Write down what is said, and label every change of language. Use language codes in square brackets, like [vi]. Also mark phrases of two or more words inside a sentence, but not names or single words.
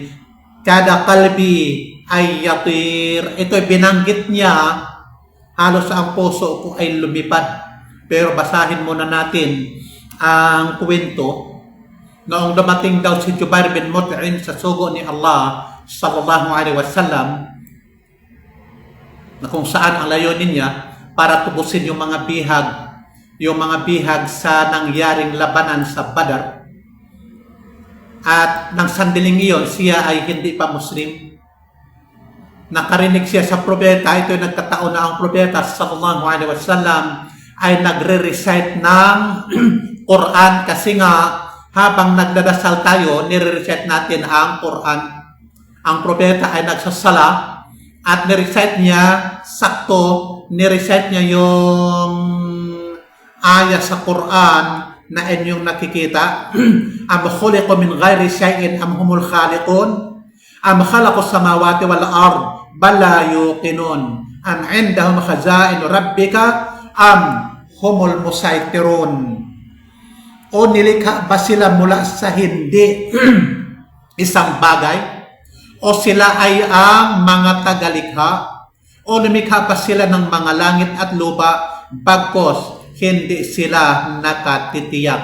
[ar] كاد قلبي أن يطير. [tl] Ito ay binanggit niya, halos ang puso ko ay lumipad. Pero basahin muna natin ang kwento noong dumating daw si Jubair bin Mut'im sa sugo ni Allah [ar] صلى الله عليه وسلم, [tl] na kung saan ang layunin niya para tubusin yung mga bihag sa nangyaring labanan sa Badr. At nang sandiling iyon, siya ay hindi pa Muslim. Nakarinig siya sa propeta. Ito ay nagkataon na ang propeta [ar] صلى الله عليه وسلم [tl] ay nagre-recite ng Quran, kasi nga habang nagdadasal tayo, nire-recite natin ang Quran. Ang propeta ay nagsasala at nirecite niya, sakto, nirecite niya yung aya sa Quran na inyong nakikita. [ar] أم خلقوا من غير شيء أم هم الخالقون أم خلقوا السماوات والأرض بل لا يوقنون أم عندهم خزائن ربك أم هم المسيطرون. [tl] O nilikha ba sila mula sa hindi isang bagay? O sila ay ang mga tagalikha? O lumikha pa sila ng mga langit at lupa bagkos hindi sila nakatitiyak?